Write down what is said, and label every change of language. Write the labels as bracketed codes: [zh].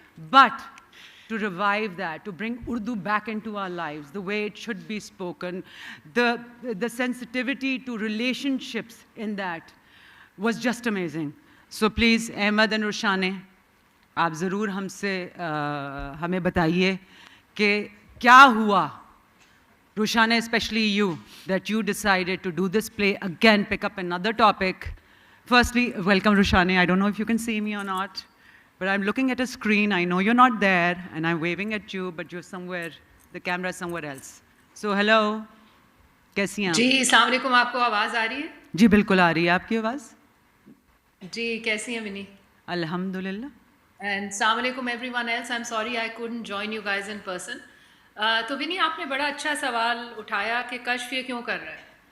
[en] But to revive that, to bring Urdu back into our lives, the way it should be spoken, the sensitivity to relationships in that was just amazing. So please, [ur] Ahmed and Roshane, آپ ضرور ہم سے ہمیں بتائیے کہ کیا ہوا. [en] Roshane, especially you, that you decided to do this play again, pick up another topic. Firstly, welcome Roshane. I don't know if you can see me or not. But I'm looking at a screen, I know you're not there, and I'm waving at you, but you're somewhere, the camera is somewhere else. So hello, [ur] کیسی ہیں آپ؟ جی السلام علیکم, آپ کو آواز آ رہی ہے؟ جی بالکل آ رہی ہے آپ کی آواز. جی کیسی ہیں ونی؟ الحمدللہ. [en] And السلام علیکم everyone else, I am sorry I couldn't join you guys in person. [ur] تو ونی آپ نے بڑا اچھا سوال اٹھایا کہ کشف یہ کیوں کر رہا ہے.